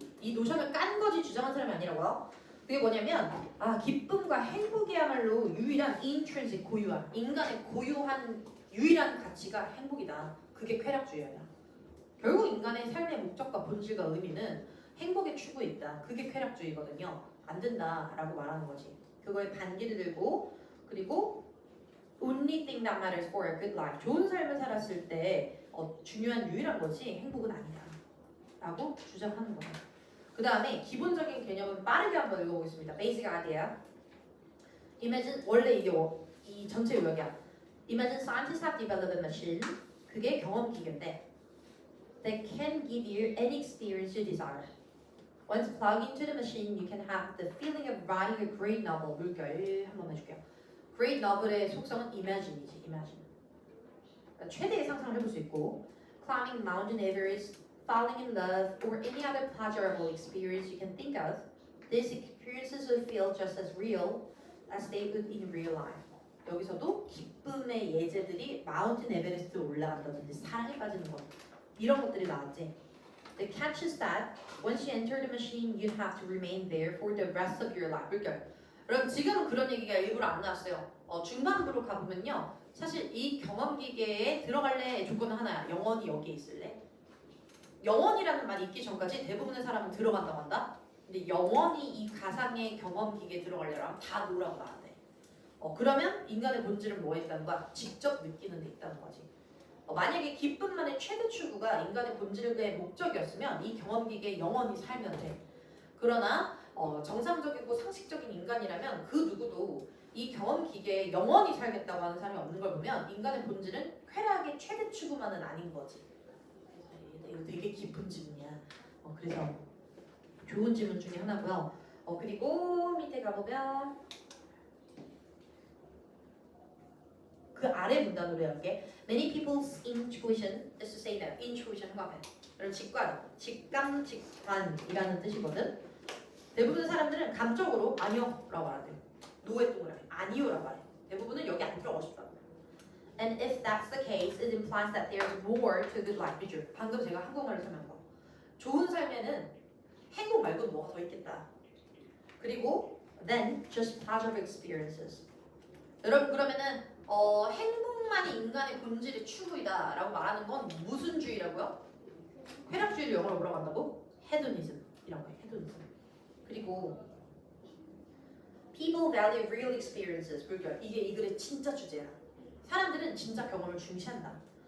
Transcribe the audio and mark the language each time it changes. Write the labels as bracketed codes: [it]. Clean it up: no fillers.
[ko] 이 노션을 깐 거지 주장한 사람이 아니라고요. 그게 뭐냐면 기쁨과 행복이야말로 유일한 intrinsic 고유한 인간의 고유한 유일한 가치가 행복이다. 그게 쾌락주의야. 결국 인간의 삶의 목적과 본질과 의미는 행복의 추구에 있다. 그게 쾌락주의거든요. 안 된다라고 말하는 거지. 그거에 반기를 들고 그리고 [en] only thing that matters for a good life. [ko] 좋은 삶을 살았을 때 중요한 유일한 것이 행복은 아니다. 라고 주장하는 거예요. 그 다음에 기본적인 개념은 빠르게 한번 읽어보겠습니다. [en] Basic idea. [ko] Imagine 원래 이게 이 전체 요약이야. [en] Imagine scientists have developed a machine. [ko] 그게 경험 기계인데 [en] that can give you any experience you desire. Once plugged into the machine, you can have the feeling of writing a great novel. [ko] 물결 한번 해줄게요. [en] Great novel의 속성은 imagine이지, imagine. [ko] 그러니까 최대의 상상을 해볼 수 있고, [en] climbing Mountain Everest, falling in love, or any other pleasurable experience you can think of, these experiences will feel just as real as they would in real life. [ko] 여기서도 기쁨의 예제들이 마운틴 에베레스트에 올라간다든지 사랑에 빠지는 것 이런 것들이 나왔지. [en] The catch is that once you enter the machine, you have to remain there for the rest of your life. [ko] 물결. 여러분 지금은 그런 얘기가 일부러 안 나왔어요. 중반부로 가보면요. 사실 이 경험기계에 들어갈래 조건은 하나야. 영원히 여기에 있을래? 영원이라는 말이 있기 전까지 대부분의 사람은 들어간다고 한다. 근데 영원히 이 가상의 경험기계에 들어가려면 다 노라고 나왔대. 그러면 인간의 본질은 뭐에 있다는 거야? 직접 느끼는 데 있다는 거지. 만약에 기쁨만의 최대 추구가 인간의 본질의 목적이었으면 이 경험기계에 영원히 살면 돼. 그러나 정상적이고 상식적인 인간이라면 그 누구도 이 경험기계에 영원히 살겠다고 하는 사람이 없는 걸 보면 인간의 본질은 쾌락의 최대 추구만은 아닌 거지. 이거 되게 깊은 질문이야. 그래서 좋은 질문 중에 하나고요. 그리고 밑에 가보면 그 아래 문단으로 할게. [en] Many people's intuition is to say that intuition [ko] 화면. 여러분 직감, 직관이라는 뜻이거든. 대부분의 사람들은 감적으로 아니요라고 말하대요. 노의 동그라미 아니요라고 말해. 대부분은 여기 안 들어가고 싶다. [en] And if that's the case, it implies that there's more to good life. [ko] 그죠? 방금 제가 한국말로 설명한 거. 좋은 삶에는 행복 말고는 뭐가 더 있겠다. 그리고 [en] then just pleasurable experiences. [ko] 여러분 그러면은 행복만이 인간의 본질의 추구이다라고 말하는 건 무슨 주의라고요? 쾌락주의를 영어로 뭐라고 한다고? 헤도니즘이라고 해. 헤도니즘. 그리고 [en] people value real experiences. [ko] 물결. 이게 이 글의 진짜 주제야. 사람들은 진짜 경험을 중시한다.